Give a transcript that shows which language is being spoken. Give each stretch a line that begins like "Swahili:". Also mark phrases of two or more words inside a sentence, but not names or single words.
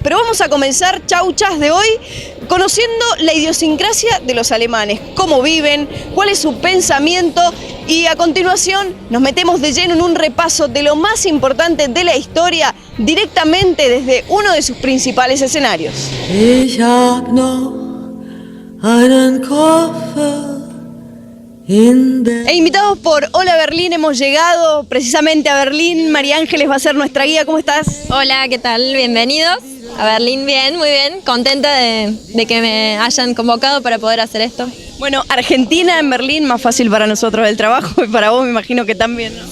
Spanish: Pero vamos a comenzar Chauchas de hoy conociendo la idiosincrasia de los alemanes, cómo viven, cuál es su pensamiento, y a continuación nos metemos de lleno en un repaso de lo más importante de la historia directamente desde uno de sus principales escenarios.
German: Ich hab noch einen Koffer in der...
Spanish: E invitados por Hola Berlín, hemos llegado precisamente a Berlín. María Ángeles va a ser nuestra guía. ¿Cómo estás? Hola, ¿qué tal? Bienvenidos a Berlín. Bien, muy bien. Contenta de que me hayan convocado para poder hacer esto. Bueno, Argentina en Berlín, más fácil para nosotros el trabajo y para vos me imagino que también, ¿no?